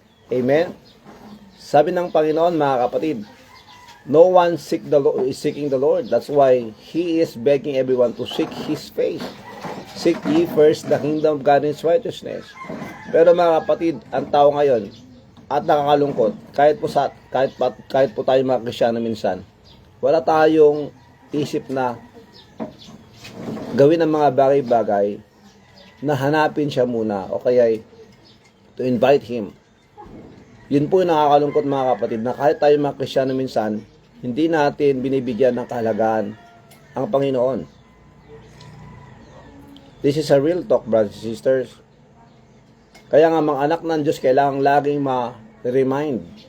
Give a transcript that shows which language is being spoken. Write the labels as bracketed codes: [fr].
[en] Amen. [tl] Sabi ng Panginoon mga kapatid, [en] no one is seeking the Lord. That's why He is begging everyone to seek His face. Seek ye first the kingdom of God and His righteousness. [tl] Pero mga kapatid, ang tao ngayon, at nakakalungkot, kahit po tayo mga Kristyano minsan, wala tayong isip na gawin ang mga bagay-bagay na hanapin siya muna o kaya [en] to invite Him. [tl] Yun po yung nakakalungkot mga kapatid, na kahit tayo mga Kristyano minsan, hindi natin binibigyan ng kahalagaan ang Panginoon. [en] This is a real talk, brothers and sisters. [tl] Kaya nga mga anak ng Diyos, kailangan laging ma-remind.